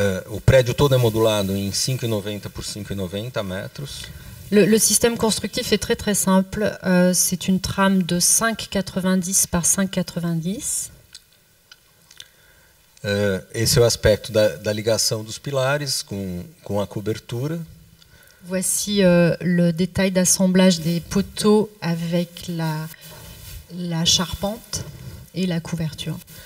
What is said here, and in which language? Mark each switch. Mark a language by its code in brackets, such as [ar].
[pt] O prédio todo é modulado em 5,90 por 5,90 metros. [fr] Le système constructif est très très simple. C'est une trame de 5,90 par 5,90. [pt] Esse é o aspecto da ligação dos pilares com a cobertura. [fr] Voici le détail d'assemblage des poteaux avec la charpente et la couverture.